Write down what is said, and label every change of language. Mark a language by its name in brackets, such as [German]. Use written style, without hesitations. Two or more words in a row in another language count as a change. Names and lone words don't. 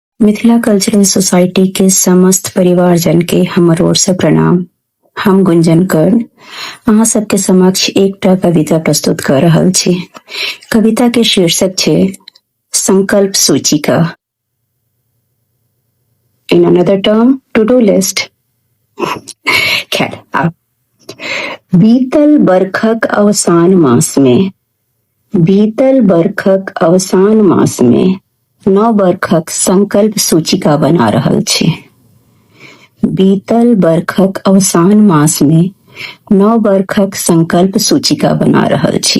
[Maithili] मिथिला कल्चरल सोसाइटी के समस्त परिवारजन के हमर ओर से प्रणाम। हम गुंजन कर्ण अहाँ सबके समक्ष एकटा कविता प्रस्तुत कर रहल छी। कविता के शीर्षक छै संकल्प सूचिका। [English] In another term, to do list. [Maithili] खैर, आप बीतल बरखक अवसान मास में, बीतल बरखक अवसान मास में नव बरखक संकल्प सूचिका बना रहल छी। बीतल बरखक अवसान मास में नव बरखक संकल्प सूचिका बना रहल छी।